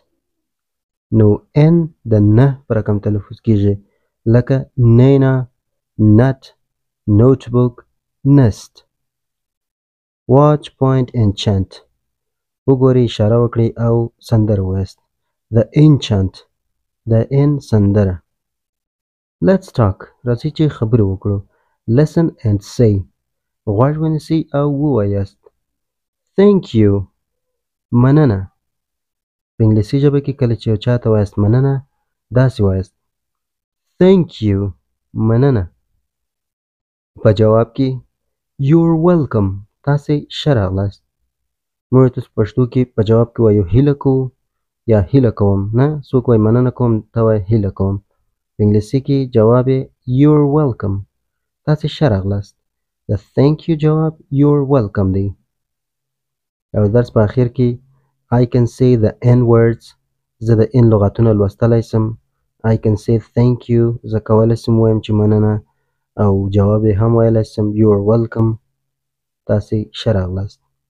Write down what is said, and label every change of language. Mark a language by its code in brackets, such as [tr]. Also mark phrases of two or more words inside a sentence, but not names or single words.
[ps] نو N د نه په رقم تلفظ کیږي لکه [en] Nena, Nut, Notebook, Nest. Watch, point and chant. [ps] وګورئ، اشاره وکړئ او سندره وایاست. [en] The N chant. [ps] د N سندره. [en] Let's talk. [ps] راځئ چې خبرې وکړو. [en] Listen and say. [ps] غوږ ونیسئ او ووایاست. [en] Thank you. [ps] مننه. په انګلیسي ژبه کې کله چې یو چاته وایاست مننه، داسې وایاست. [en] Thank you. [ps] مننه. په جواب کې [en] You're welcome. [ps] تاسې ښه راغلاست. موږ ته په پښتو کې په جواب کې وایو هیله کوو یا هیله کوم. نه، څوک وایي مننه کوم، ته وایې هیله کوم. په انګلیسي کې جواب یې [en] You're welcome. [ps] تاسې ښه راغلاست. د [en] thank you [ps] جواب [en] You're welcome [ps] دی. او درس په اخر کې [en] I can say the N words. [ps] زه د N لغتونه لوستلی سم. [en] I can say thank you. [ps] زه کولی سم وایم چې مننه. او جواب یې هم ویلی سم [en] You're welcome. [ps] تاسې ښه راغلاست.